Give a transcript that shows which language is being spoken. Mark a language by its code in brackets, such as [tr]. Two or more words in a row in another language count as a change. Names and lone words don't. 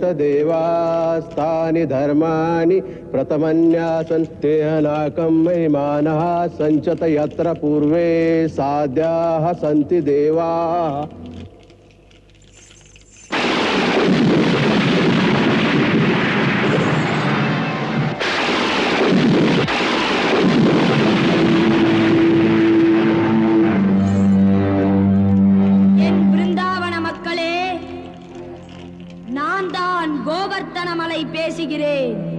[sa] देवास्तानि धर्माणि प्रथमन्यासन् तेहनाकं महिमानः सञ्चत यत्र पूर्वे साध्याः सन्ति देवाः. [ta] என் பிருந்தாவன மக்களே, நான் தான் கோவர்த்தன மலை பேசுகிறேன்.